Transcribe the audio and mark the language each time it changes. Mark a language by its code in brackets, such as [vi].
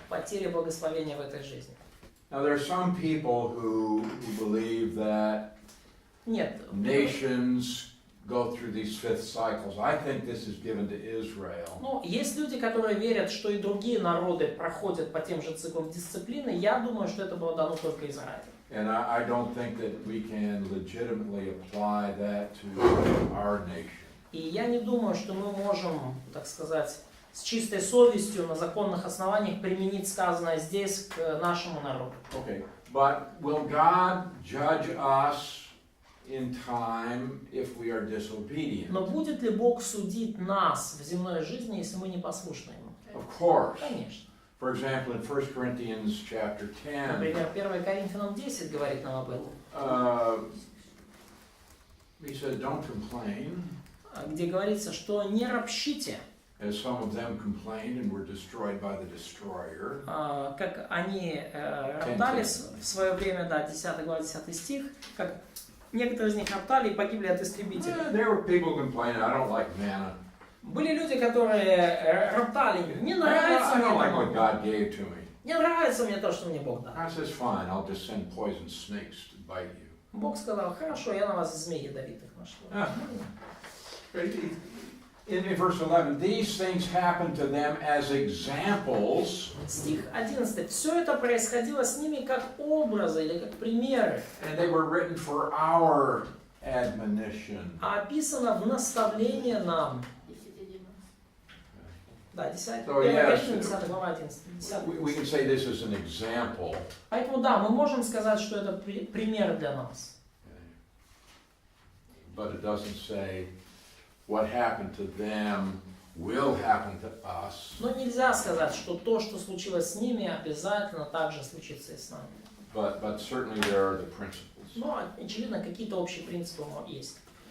[ru] потере благословения в этой жизни. [en] Now there are some people who believe that [ru] Нет. [en] nations go through these fifth cycles. I think this is given to Israel. [ru] Ну, есть люди, которые верят, что и другие народы проходят по тем же циклам дисциплины. Я думаю, что это было дано только Израилю. [en] And I don't think that we can legitimately apply that to our nation. [ru] И я не думаю, что мы можем, так сказать, с чистой совестью на законных основаниях применить сказанное здесь к нашему народу. [en] Okay, but will God judge us in time if we are disobedient? [ru] Но будет ли Бог судить нас в земной жизни, если мы не послушны Ему? [en] Of course. [ru] Конечно. [en] For example, in 1 Corinthians chapter 10, [ru] Например, 1 Коринфянам 10 говорит нам об этом. [en] he said, don't complain, [ru] Где говорится, что не ропщите, [en] as some of them complained and were destroyed by the destroyer. [ru] как они роптали в свое время, да, 10 глава, 10 стих, как некоторые из них роптали и погибли от истребителя. [en] There were people complaining, I don't like manna. [ru] Были люди, которые роптали, не нравится мне [en] don't like [ru] такое. [en] what God gave to me. [ru] Не нравится мне то, что мне Бог дал. [en] God says, fine, I'll just send poison snakes to bite you. [ru] Бог сказал, хорошо, я на вас змей ядовитых нашлю. [en] In verse 11, these things happened to them as examples, [ru] Стих 11. Все это происходило с ними как образы или как примеры. [en] and they were written for our admonition. [ru] А описано в наставление нам. 10:11. Да, 10 [en] So, yes, [ru] глава 11. 10. [en] we can say this is an example. [ru] Поэтому да, мы можем сказать, что это пример для нас. [en] But it doesn't say what happened to them will happen to us. [ru] Но нельзя сказать, что то, что случилось с ними, обязательно также случится и с нами. [en] But certainly there are the principles. [ru] Но, очевидно, какие-то общие принципы есть.